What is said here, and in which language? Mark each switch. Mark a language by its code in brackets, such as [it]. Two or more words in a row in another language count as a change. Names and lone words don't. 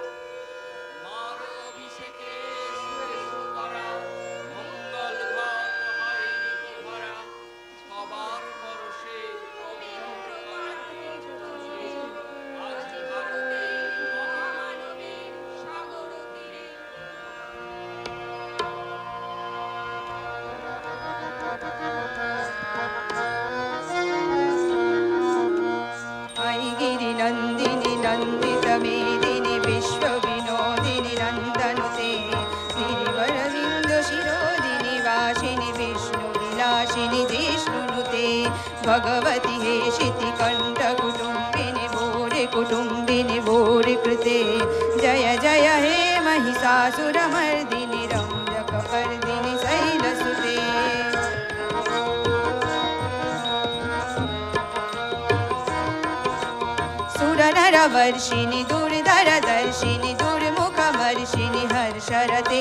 [bn] মার অভিষেকে এসো এসো করা, মঙ্গল ঘট হয় ঋতু ভরা। সবার পরশে পবিত্র কার্তিক আজ ভারতের মহামানবের সাগর তীরে। [sa] गिरि नन्दिनि नन्दित मेदिनि विश्व विनोदिनि नन्दनुते गिरिवरविन्द शिरोदिनि वासिनि विष्णु विलासिनि जिष्णुनुते भगवति हे शितिकण्ठ कुटुम्बिनि भोरे कुटुम्बिनि भोरे कृते जय जय हे महिषासुरमर्दिनि रम्यकपर्दिनि शैलसुते सुरनरवर्षिणि दुर्धरदर्शिनि दुर्मुखमर्षिणि हर्षरते